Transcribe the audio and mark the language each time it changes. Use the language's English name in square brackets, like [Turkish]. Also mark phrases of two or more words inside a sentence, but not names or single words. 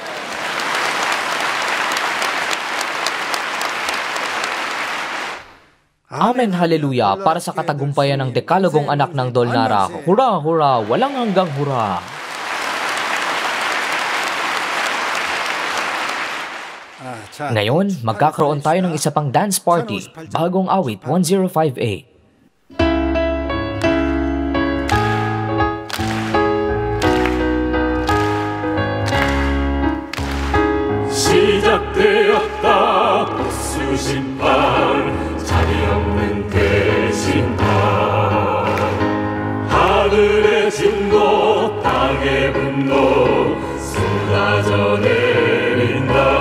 [Filipino] Amen, hallelujah, para sa katagumpayan ng dekalogong anak ng Dolnara. Hura, hura, walang hanggang hura. Ngayon, magkakaroon tayo ng isa pang dance party, bagong awit 1058. [Korean] 시작되었다 보수 심판 자리 없는 대신판 하늘의 진노 땅의 분노 쏟아져 내린다